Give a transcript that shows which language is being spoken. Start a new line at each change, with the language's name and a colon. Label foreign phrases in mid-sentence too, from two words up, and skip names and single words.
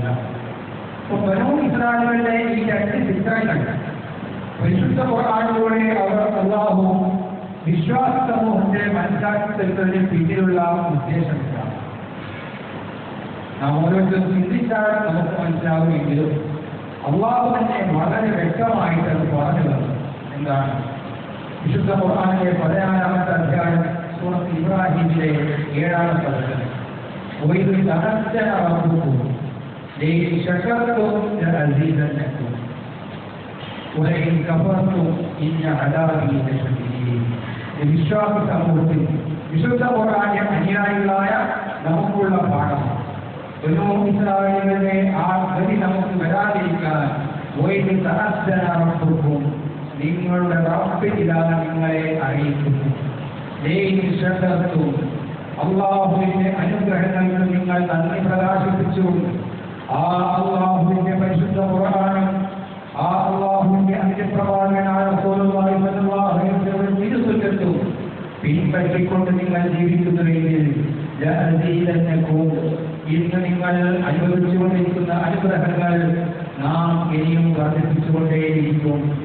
Malayalam: അപ്പൊ ബനൂ ഇസ്രായേലുകളുടെ ഈ രണ്ട് ചിത്രങ്ങൾ പരിശുദ്ധ ഖുർആനിലൂടെ അവർ അല്ലാഹു വിശ്വാസ സമൂഹത്തെ മനസ്സിലാക്കി തരുന്നതിന് പിന്നിലുള്ള ഉദ്ദേശം എന്താണ്? നാം ഓരോരുത്തരും ചിന്തിച്ചാൽ നമുക്ക് മനസ്സിലാവുമെങ്കിലും അല്ലാഹു തന്നെ വളരെ വ്യക്തമായിട്ട് അത് പറഞ്ഞു തന്നു. എന്താണ്? വിശുദ്ധ ഖുർആനിലെ 16-ാമത്തെ അധ്യായം സൂറത്ത് ഇബ്രാഹിമിലെ 7-ാമത്തെ വചനം.
Arabic: وَإِذْ تَأَذَّنَ رَبُّكُمْ لَئِنْ شَكَرْتُمْ لَأَزِيدَنَّكُمْ وَلَئِنْ كَفَرْتُمْ إِنَّ عَذَابِي لَشَدീദ്.
Malayalam: വിശ്വാസ സമൂഹത്തിൽ വിശുദ്ധ ഖുർആനിലെ അനുയായികളായ നമുക്കുള്ള പാഠം. ബനൂ ഇസ്രായേലിന്റെ ആ ഗതി നമുക്ക് വരാതിരിക്കാൻ
Arabic: وَإِذْ تَأَذَّنَ رَبُّكُمْ,
Malayalam: നിങ്ങളുടെ റബ്ബ് ഇതാ നിങ്ങളെ അറിയിക്കുന്നു. അള്ളാഹുവിന്റെ അനുഗ്രഹങ്ങൾക്ക് നിങ്ങൾ നന്ദി പ്രകാശിപ്പിച്ചു. ആ അള്ളാഹുവിന്റെ പരിശുദ്ധ ഖുർആനും ആ അള്ളാഹുവിന്റെ അന്ത്യപ്രവാചകനായ
Arabic: رسول الله صلى الله عليه وسلم
Malayalam: തിരുസുന്നത്തും പിൻപറ്റിക്കൊണ്ട് നിങ്ങൾ ജീവിക്കുന്നുവെങ്കിൽ ലഅസീദന്നകും, ഇന്ന് നിങ്ങൾ അനുഭവിച്ചുകൊണ്ടിരിക്കുന്ന അനുഗ്രഹങ്ങൾ നാം ഇനിയും വർദ്ധിപ്പിച്ചുകൊണ്ടേയിരിക്കും.